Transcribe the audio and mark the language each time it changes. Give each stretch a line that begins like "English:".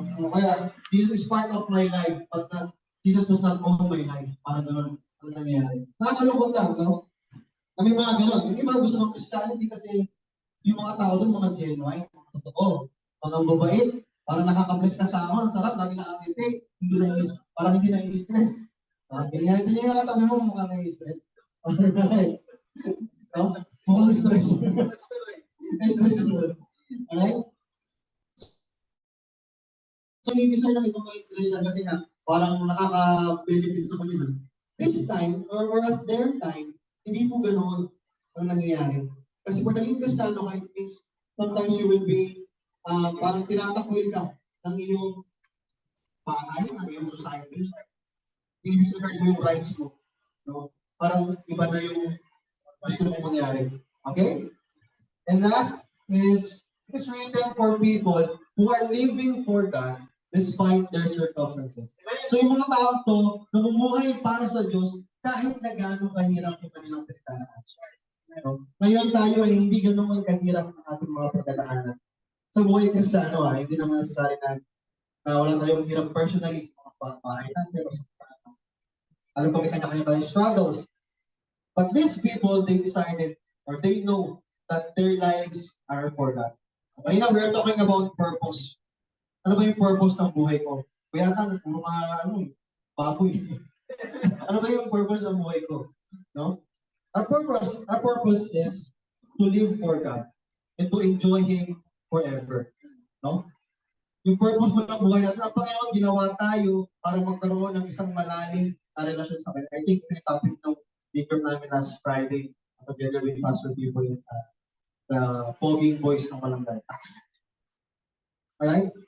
English: Kaya, Jesus is part of my life, but Jesus does not own my life.
Filipino: Parang gano'n ang nangyayari. Nakakalungkot lang, no? Na may mga gano'n. Yung iba gusto ng Christianity kasi yung mga tao doon, mga genuine, mga totoo, mga mabait, parang nakaka-bless kasama, ang sarap, lagi nakakiti, parang hindi na-stress. Ganyan, ito yung nakatabi mo, mukhang na-stress. Alright. No? Mukhang stress. Stress. Alright? So, hindi deserve ng ibang mga Christian kasi nga, parang nakaka-benefit sa kanila.
English: This time, or at their time,
Filipino: hindi po ganoon ang nangyayari. Kasi kung naging Kristiyano ka,
English: it means sometimes you will be
Filipino: parang tinatakwil ka ng iyong bahay, ng iyong society. I-disregard mo yung rights mo. No? Parang iba na yung gusto mong mangyari. Okay?
English: And last is, it is written for people who are living for God despite their circumstances.
Filipino: So yung mga tao to, namumuhay para sa Diyos kahit na gano'ng kahirap yung kanilang pinagdadaanan. Ngayon tayo ay hindi gano'ng kahirap ang ating mga pagdadaanan. Sa buhay Kristiyano, hindi naman necessary na wala tayong hirap personally sa mga pagpahay natin o sa pagpahay. Alam ko may kanya-kanya tayong struggles.
English: But these people, they decided, or they know that their lives are for God. Kanina, we're talking about purpose.
Filipino: Ano ba yung purpose ng buhay ko? Kaya puro baboy. Ano ba yung purpose ng buhay ko? No?
English: Our purpose is to live for God and to enjoy Him forever.
Filipino: No? Yung purpose mo ng buhay natin, ang Panginoon ginawa tayo para magkaroon ng isang malalim na relasyon sa Kanya. I think yung topic ng deeper namin
English: last Friday, together with Pastor People,
Filipino: the fogging voice ng walang gatas. Alright?